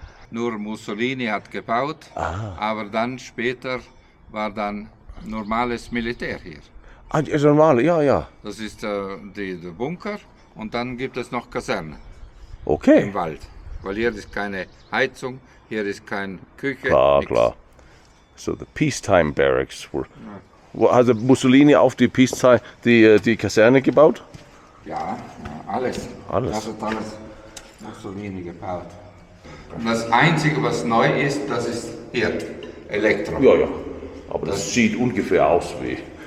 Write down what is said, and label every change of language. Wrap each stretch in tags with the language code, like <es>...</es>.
<de>Nur Mussolini hat gebaut, aber dann später war dann normales Militär hier. Ah, die normale, ja, ja. Das ist der Bunker und dann gibt es noch Kaserne Okay. im Wald. Weil hier ist keine Heizung, hier ist keine Küche. Klar, nix. klar.</de> <en>So the peacetime barracks were.</en> <de>Also Mussolini auf die Peacetime, die Kaserne gebaut? Ja, alles. Alles. Das hat alles Mussolini gebaut. Und das Einzige, was neu ist, das ist hier, Elektro. Ja, ja. Aber das sieht ungefähr aus wie.</de>